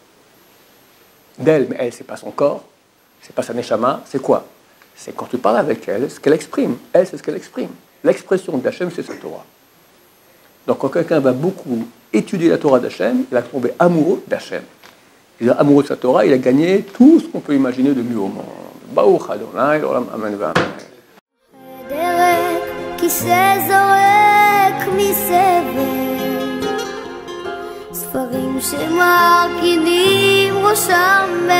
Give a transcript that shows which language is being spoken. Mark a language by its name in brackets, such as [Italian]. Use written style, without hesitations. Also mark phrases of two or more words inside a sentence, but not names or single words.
[French] D'elle, mais elle, c'est pas son corps, c'est pas sa neshama, c'est quoi? C'est quand tu parles avec elle, ce qu'elle exprime. Elle, c'est ce qu'elle exprime. L'expression d'Hachem, c'est sa Torah. Donc, quand quelqu'un va beaucoup étudier la Torah d'Hachem, il va tomber amoureux d'Hachem. Il est amoureux de sa Torah, il a gagné tout ce qu'on peut imaginer de mieux au monde. [Hebrew] ברוך אדוני לעולם אמן אמן. ספרים שמרכינים ראשם